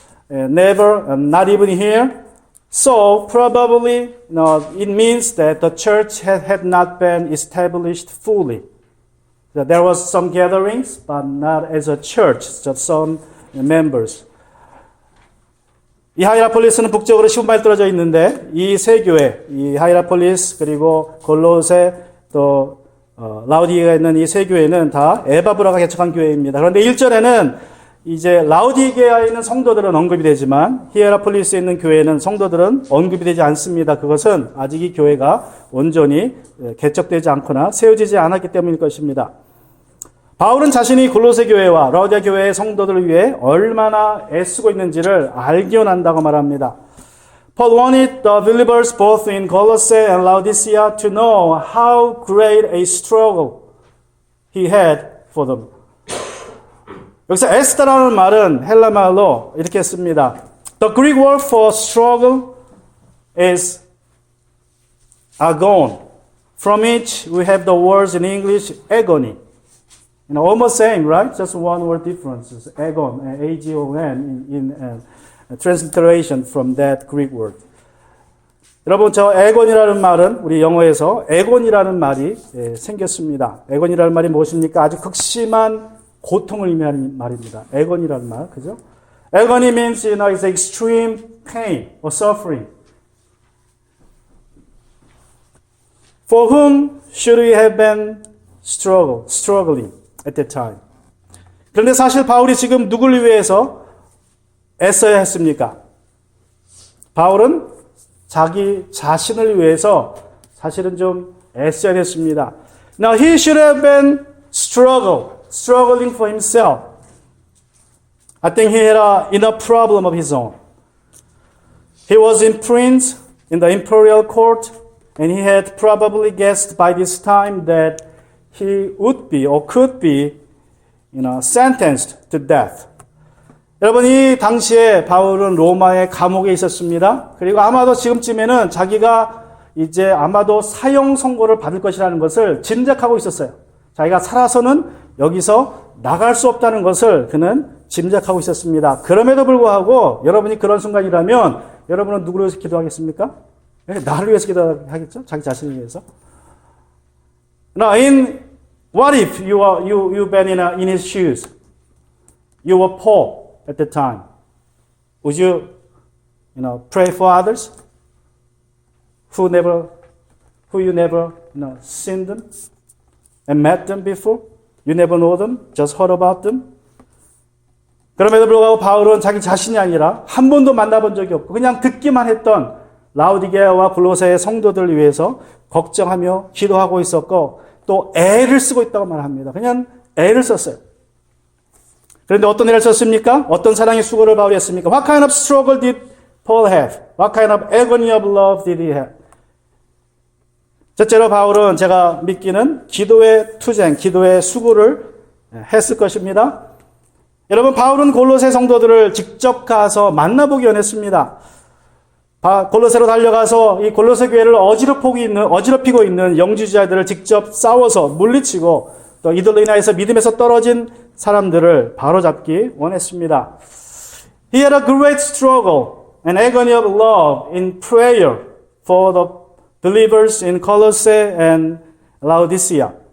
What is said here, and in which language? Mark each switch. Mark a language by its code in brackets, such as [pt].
[en] Never, not even here. So probably, it means that the church had not been established fully. There was some gatherings, but not as a church, just some members. [ko] 이 하이라폴리스는 북쪽으로 15마일 떨어져 있는데 이 세 교회, 이 하이라폴리스 그리고 골로새 또 라우디게가 있는 이 세 교회는 다 에바브라가 개척한 교회입니다. 그런데 1절에는 이제 라우디게아에 있는 성도들은 언급이 되지만 히에라폴리스에 있는 교회는 성도들은 언급이 되지 않습니다. 그것은 아직 이 교회가 온전히 개척되지 않거나 세워지지 않았기 때문일 것입니다. 바울은 자신이 골로새 교회와 라우디게 교회의 성도들을 위해 얼마나 애쓰고 있는지를 알기어 난다고 말합니다. [en] Paul wanted the believers both in Colossae and Laodicea to know how great a struggle he had for them. [ko] 여기서 애쓰다라는 말은 헬라 말로 이렇게 씁니다. [en] The Greek word for struggle is agon, from which we have the words in English agony. Almost same, right? Just one word difference. It's agon, A-G-O-N in transliteration from that Greek word. [ko] 여러분, 저 에곤이라는 말은 우리 영어에서 에곤이라는 말이 생겼습니다. 에곤이라는 말이 무엇입니까? 아주 극심한 고통을 의미하는 말입니다. 에곤이라는 말, 그죠? [en] Agony means, it's extreme pain or suffering. For whom should we have been struggling at that time? [ko] 그런데 사실 바울이 지금 누구를 위해서 애써야 했습니까? 바울은 자기 자신을 위해서 사실은 좀 애써야 했습니다. [en] Now he should have been struggling for himself. I think he had an inner problem of his own. He was imprisoned in the imperial court, and he had probably guessed by this time that he would be or could be, sentenced to death. [ko] 여러분, 이 당시에 바울은 로마의 감옥에 있었습니다. 그리고 아마도 지금쯤에는 자기가 이제 아마도 사형 선고를 받을 것이라는 것을 짐작하고 있었어요. 자기가 살아서는 여기서 나갈 수 없다는 것을 그는 짐작하고 있었습니다. 그럼에도 불구하고 여러분이 그런 순간이라면 여러분은 누구를 위해서 기도하겠습니까? 나를 위해서 기도하겠죠? 자기 자신을 위해서. [en] Now, what if you've been in his shoes? You were poor at the time. Would you, pray for others who you never, seen them and met them before? You never know them, just heard about them. [ko] 그럼에도 불구하고 바울은 자기 자신이 아니라 한 번도 만나본 적이 없고 그냥 듣기만 했던 라우디게아와 골로새의 성도들을 위해서 걱정하며 기도하고 있었고 또 애를 쓰고 있다고 말합니다. 그냥 애를 썼어요. 그런데 어떤 애를 썼습니까? 어떤 사랑의 수고를 바울이 했습니까? [en] What kind of struggle did Paul have? What kind of agony of love did he have? [ko] 첫째로 바울은 제가 믿기는 기도의 투쟁, 기도의 수고를 했을 것입니다. 여러분, 바울은 골로새 성도들을 직접 가서 만나보기 원했습니다. 골로새로 달려가서 이 골로새 교회를 어지럽히고 있는 영주자들을 직접 싸워서 물리치고 또 이들로 인하여서 믿음에서 떨어진 사람들을 바로잡기 원했습니다. [en] He had a great struggle and agony of love in prayer for the believers in Colossae and Laodicea.